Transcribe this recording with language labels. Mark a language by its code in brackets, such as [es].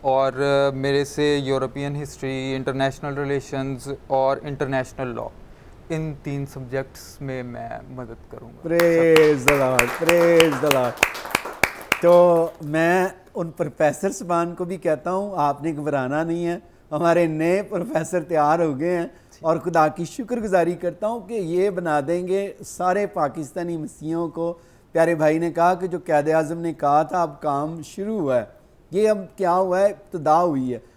[ur] اور میرے سے یورپین ہسٹری, انٹرنیشنل ریلیشنز اور انٹرنیشنل لاء, ان 3 سبجیکٹس میں مدد کروں گا. [en] Praise the lord, praise the lord. [ur] تو میں ان پروفیسر صاحبان کو بھی کہتا ہوں آپ نے گھبرانا نہیں ہے, ہمارے نئے پروفیسر تیار ہو گئے ہیں, اور خدا کی شکر گزاری کرتا ہوں کہ یہ بنا دیں گے سارے پاکستانی مسیحیوں کو. پیارے بھائی نے کہا کہ جو قائد اعظم نے کہا تھا اب کام شروع ہوا ہے, یہ اب کیا ہوا ہے, ابتدا ہوئی ہے.